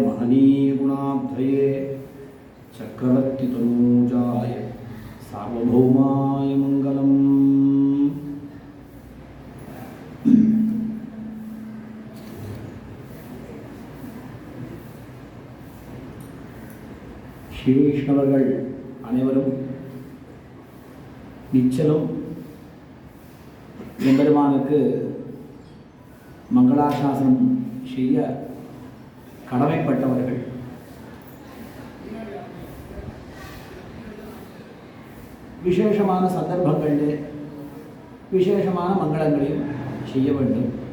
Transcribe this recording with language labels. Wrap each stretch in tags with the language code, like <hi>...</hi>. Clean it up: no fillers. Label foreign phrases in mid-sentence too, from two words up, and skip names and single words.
<sa>महनीय गुणाब्धये चक्रवर्ती तनूजाय सार्वभौमाय मंगलम।</sa> <ta>श्री वैष्णवர்கள் அனைவரும் நிச்சலம் எம்பெருமானுக்கு மங்களாசாசனம் செய்ய கடமைப்பட்டவர்கள். விசேஷமான சந்தர்ப்பங்களிலே விசேஷமான மங்களங்களையும் செய்ய வேண்டும்.</ta>